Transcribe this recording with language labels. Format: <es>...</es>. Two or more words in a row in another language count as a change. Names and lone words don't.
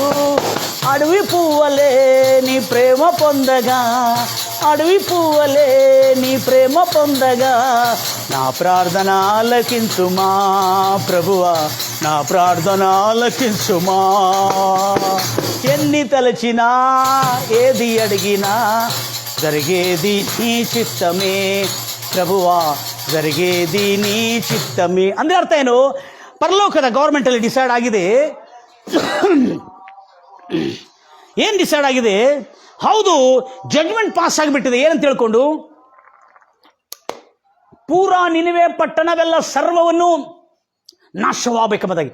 <te>అడవి పువ్వలే నీ ప్రేమ పొందగా, అడవి పువ్వలే నీ ప్రేమ పొందగా, నా ప్రార్థన ఆలకించుమా ప్రభువా, నా ప్రార్థన ఆలకించుమా. ఎన్ని తలచినా ఏది అడిగినా జరిగేది నీ చిత్తమే ప్రభువా, జరిగేది నీ ಚಿತ್ತಮೇ.</te> <kn>ಅಂದ್ರೆ ಅರ್ಥ ಏನು? ಪರಲೋಕದ ಗೌರ್ಮೆಂಟ್ ಅಲ್ಲಿ ಡಿಸೈಡ್ ಆಗಿದೆ. ಏನು ಡಿಸೈಡ್ ಆಗಿದೆ? ಹೌದು,</kn> <en>judgement pass</en> <kn>ಆಗಿಬಿಟ್ಟಿದೆ. ಏನಂತ ಹೇಳ್ಕೊಂಡು, ಪೂರಾ ನಿನಿವೆ ಪಟ್ಟಣವೆಲ್ಲ ಸರ್ವವನ್ನು ನಾಶವಾಗಬೇಕೆಂಬುದಾಗಿ.</kn>